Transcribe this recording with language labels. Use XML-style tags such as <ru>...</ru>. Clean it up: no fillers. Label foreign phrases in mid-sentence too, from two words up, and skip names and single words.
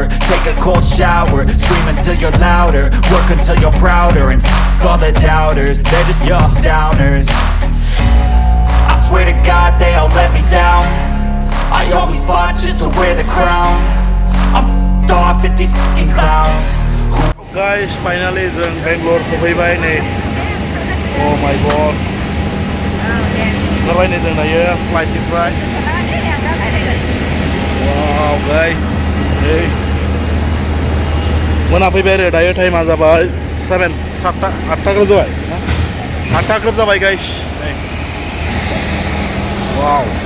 <en>Take a cold shower, scream until you're louder, work until you're prouder, and all the doubters, they're just your downers. I swear to God they all let me down. I always fought just to wear the crown. I'm off at these fucking clowns. Guys, finally</en> <brx>जों बेंगलर सफैबाय नै.</brx> <en>Oh my god.</en> <brx>ओंखारबाय नै जों दायो फ्लाइटनिफ्राय.</brx> <en>Wow guys. Hey.</en> <brx>मोनाफैबाय आरो दायो टाइमा जाबाय 8टा ग्रोब जाबाय. 8टा ग्रोब जाबाय गाइस. Wow.</brx>